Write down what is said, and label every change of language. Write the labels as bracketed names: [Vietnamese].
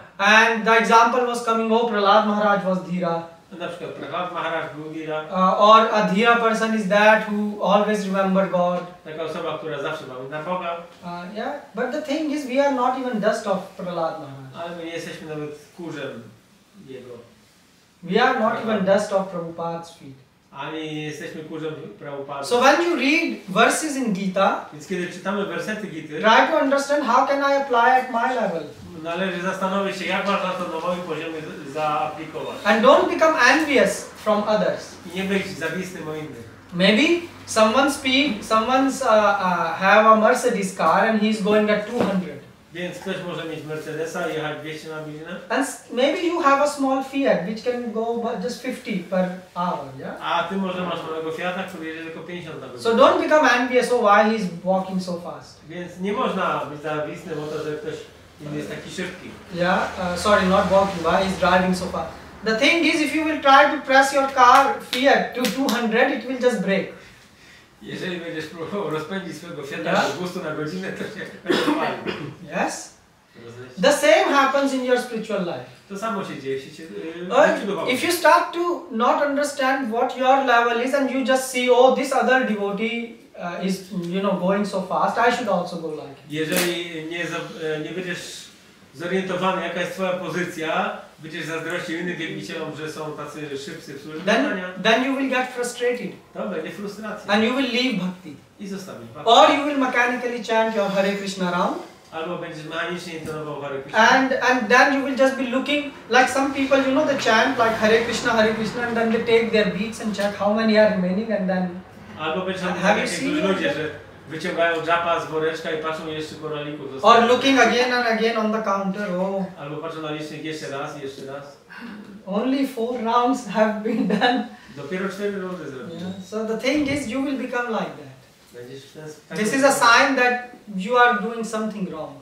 [English] And the example was coming, oh, Prahlad Maharaj was Dhira. [Polish] Na przykład Prahlad Maharaj był Dhira. [English] Or a Dhira person is that who always remember God. [Polish] Taka osoba, która zawsze pamięta Boga. [English] Yeah, but the thing is, we are not even dust of Prahlad Maharaj. [Polish] Ale my nie jesteśmy nawet kurzem jego. [English] We are not even dust of Prabhupada's feet. [Polish] ani jesteśmy kurzem Prabhupady. [English] So when you read verses in Gita, [Polish] Więc kiedy czytamy wersety Gity, [English] try to understand how can I apply at my level. [Polish] należy zastanowić się, jak można to na moim poziomie zaaplikować. [English] And don't become envious from others. [Polish] I nie być zawisnym o innych. [English] Maybe someone's have a Mercedes car and he's going at 200. [Polish] Więc ktoś może mieć Mercedesa i jechać 200 na godzinę. [English] And maybe you have a small Fiat which can go just 50 per hour, yeah? [Polish] A ty może masz małego Fiata, który jedzie tylko 50 na godzinę. [English] So don't become envious of why he's walking so fast. [Polish] Więc nie można być zawisnym o to, że ktoś inny jest taki szybki. [English] Yeah, sorry, not walking, why he's driving so fast. The thing is, if you will try to press your car Fiat to 200, it will just break. [Polish] Jeżeli będziesz próbował rozpędzić swojego Fiata do 200 na godzinę, to się będzie palił. [English] Yes? The same happens in your spiritual life. [Polish] To samo się dzieje w życiu [English] If you start to not understand what your level is and you just see, oh, this other devotee is, going so fast, I should also go like it. [Polish] Jeżeli nie będziesz zorientowany, jaka jest twoja pozycja, będziesz zazdrościł innym wielbicielom, że są tacy szybcy w służbie, [English] then you will get frustrated. [Polish] to będzie frustracja. [English] And you will leave bhakti. [Polish] I zostawisz bhakti. [English] Or you will mechanically chant your Hare Krishna round. [Polish] Albo będziesz mechanicznie intonował Hare Krishna. [English] And then you will just be looking like some people, they chant like Hare Krishna, and then they take their beats and check how many are remaining, and then. [Polish] Albo będziesz tak jak niektórzy ludzie, że wyciągają dżapa z woreczka i patrzą jeszcze koralików. [English] Or looking again and again on the counter. Oh. [Polish] Albo patrzą na licznik jeszcze raz i jeszcze raz. [English] Only 4 rounds have been done. [Polish] Dopiero 4 rundy zrobione. [English] Yeah. So the thing is, you will become like that. [Polish] Będziesz w ten sposób. [English] This is a sign that you are doing something wrong.